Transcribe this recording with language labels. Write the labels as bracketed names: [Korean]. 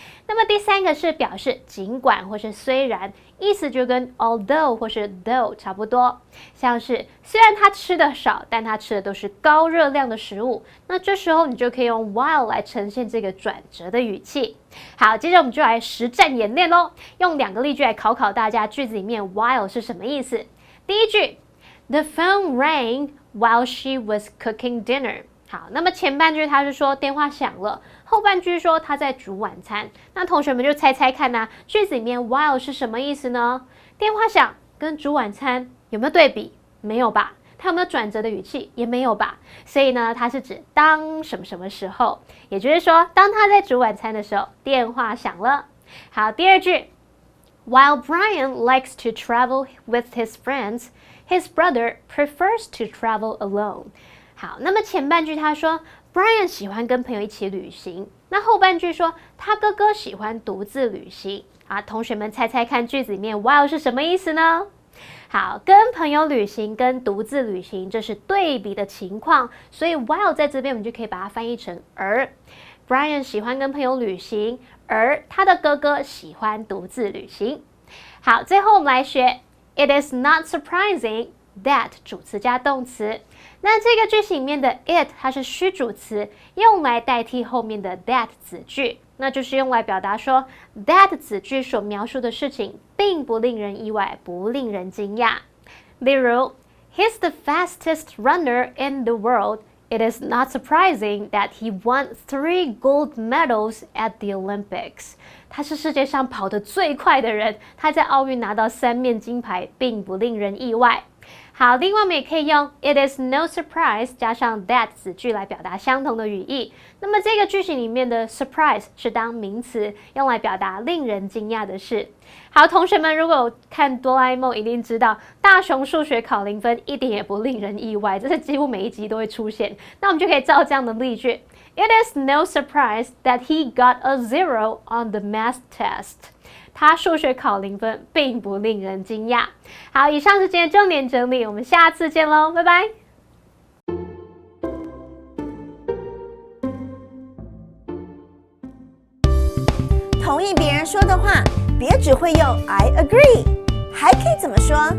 [Chinese] 那么第三个是表示尽管或是虽然，意思就跟 although 或是 though 差不多，像是虽然他吃的少，但他吃的都是高热量的食物，那这时候你就可以用 while 来呈现这个转折的语气。好，接着我们就来实战演练咯，用2个例句来考考大家句子里面 while 是什么意思。 [English] 第一句 The phone rang while she was cooking dinner。 [Chinese] 好，那么前半句他是说电话响了，后半句说他在煮晚餐。那同学们就猜猜看句子里面 while 是什么意思呢？电话响跟煮晚餐有没有对比？没有吧。它有没有转折的语气？也没有吧。所以呢，它是指当什么什么时候，也就是说，当他在煮晚餐的时候，电话响了。 [English] 好，第二句 While Brian likes to travel with his friends, his brother prefers to travel alone。 [Chinese] 好，那么前半句他说 Brian 喜欢跟朋友一起旅行，那后半句说他哥哥喜欢独自旅行。同学们猜猜看句子里面 while 是什么意思呢？好，跟朋友旅行跟独自旅行这是对比的情况，所以 while 在这边我们就可以把它翻译成而。 Brian 喜欢跟朋友旅行，而他的哥哥喜欢独自旅行。好，最后我们来学 It is not surprising that 主词加动词。那这个句型里面的 it 它是虚主词，用来代替后面的 that 子句，那就是用来表达说 that 子句所描述的事情并不令人意外，不令人惊讶。 [English] 例如 He's the fastest runner in the world. It is not surprising that he won 3 gold medals at the Olympics. [Chinese] 他是世界上跑得最快的人，他在奥运拿到3面金牌，并不令人意外。好，另外我们也可以用 It is no surprise 加上 that 子句来表达相同的语义。那么这个句型里面的 surprise 是当名词，用来表达令人惊讶的事。好，同学们如果有看哆啦 A 梦，一定知道大雄数学考0分一点也不令人意外，这是几乎每一集都会出现。 [English] 那我们就可以照这样的例句 It is no surprise that he got a 0 on the math test. [Chinese] 他数学考0分，并不令人惊讶。好，以上是今天重点整理，我们下次见喽，拜拜。同意别人说的话，别只会用 I agree，还可以怎么说？